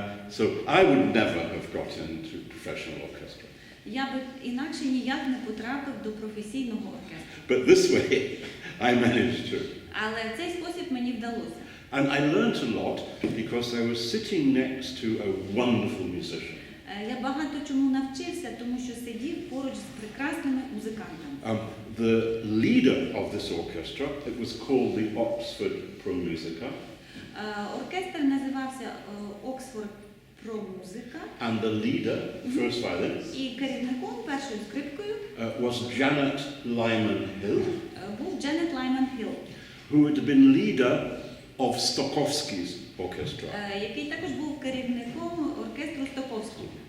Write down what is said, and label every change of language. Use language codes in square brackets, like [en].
[en] So I would never have got into professional orchestra. [uk] Я би інакше ніяк не потрапив до професійного оркестру. [en] But this way I managed to. [uk] Але в цей спосіб мені вдалося. [en] And I learnt a lot because I was sitting next to a wonderful musician. [uk] Я багато чому навчився, тому що сидів поруч з прекрасними музикантами. [en] The leader of this orchestra, it was called the Oxford Pro Musica. [uk] Оркестр називався Oxford Pro Musica. [en] And the leader, first violin, [uk] і керівником, першою скрипкою, [en] was Janet Lyman Hill. [uk] Був Дженет Лайман Хілл, [en] who had been leader of Stokowski's orchestra. [uk] Який також був керівником оркестру Стоковського.